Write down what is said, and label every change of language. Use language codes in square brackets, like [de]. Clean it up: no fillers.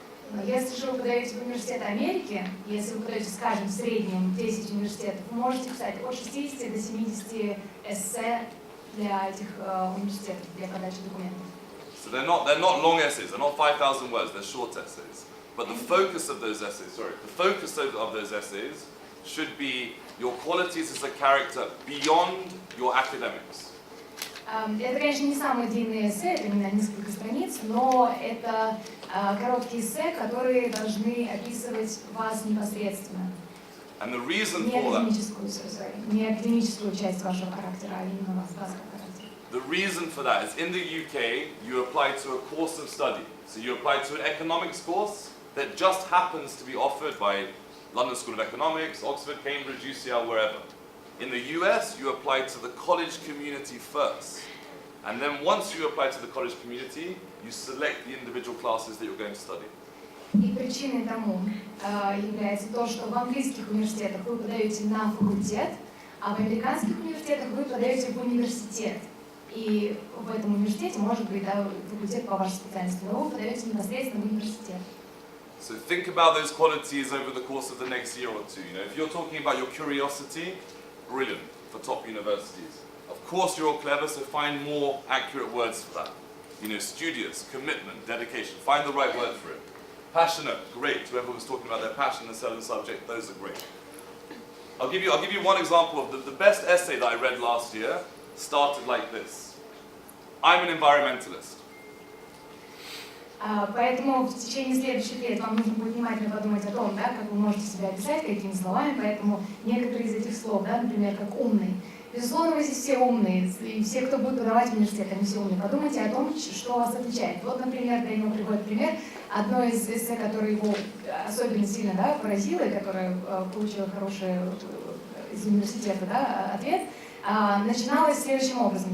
[ru] Но если же вы подаете в университеты Америки, если вы подаете, скажем, в среднем 10 университетов, вы можете писать от 60 до 70 эссе для этих университетов, для подачи документов. [en] So they're not long essays, they're not 5,000 words, they're short essays. But the focus of those essays, of those essays should be your qualities as a character beyond your academics. [ru] Это, конечно, не самые длинные эссе, это именно несколько страниц, но это короткие эссе, которые должны описывать вас непосредственно. [en] And the reason [ru] Не [en] for that, [ru] не академическую часть вашего характера, а именно вас как характер. [en] the reason for that is in the UK you apply to a course of study. So you apply to an economics course that just happens to be offered by London School of Economics, Oxford, Cambridge, UCL, wherever. In the US, you apply to the college community first. And then once you apply to the college community, you select the individual classes that you're going to study. [ru] И причиной тому является то, что в английских университетах вы подаете на факультет, а в американских университетах вы подаете в университет. И в этом университете может быть факультет по вашей специальности, но вы подаете непосредственно в университет. [en] So think about those qualities over the course of the next year or two. You know, if you're talking about your curiosity, brilliant for top universities. Of course you're all clever, so find more accurate words for that. You know, studious, commitment, dedication, find the right word for it. Passionate, great. Whoever was talking about their passion in a certain subject, those are great. I'll give you one example of the best essay that I read last year started like this. I'm an environmentalist. [ru] Поэтому в течение следующих лет вам нужно будет внимательно подумать о том, да, как вы можете себя описать, какими словами, поэтому некоторые из этих слов, да, например, как умный. Безусловно, вы здесь все умные, и все, кто будет подавать в университет, они все умные. Подумайте о том, что вас отличает. Вот, например, Дэниел приводит пример, одно из эссе, которое его особенно сильно поразило, и которое получило хороший из университета ответ, начиналось следующим образом.